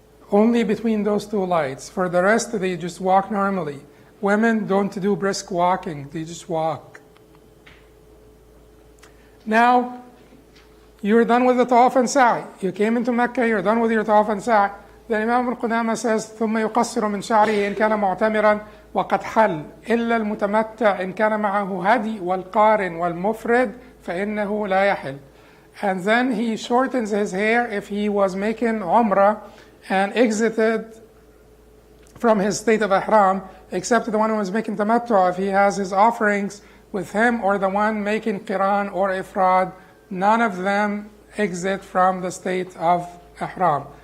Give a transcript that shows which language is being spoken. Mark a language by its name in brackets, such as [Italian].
[English] Only between those 2 lights. For the rest, they just walk normally. Women don't do brisk walking, they just walk. Now, you're done with the tawaf and sa'i. You came into Mecca, you're done with your tawaf and sa'i. Then Imam al-Qudamah says, [Arabic] ثم يقصر من شعره إن كان معتمرا وقد حل إلا المتمتع إن كان معه هدي والقارن والمفرد فإنه لا يحل. [English] And then he shortens his hair if he was making Umrah and exited from his state of Ihram, except the one who was making Tamattu, if he has his offerings with him, or the one making Qiran or Ifrad, none of them exit from the state of Ihram.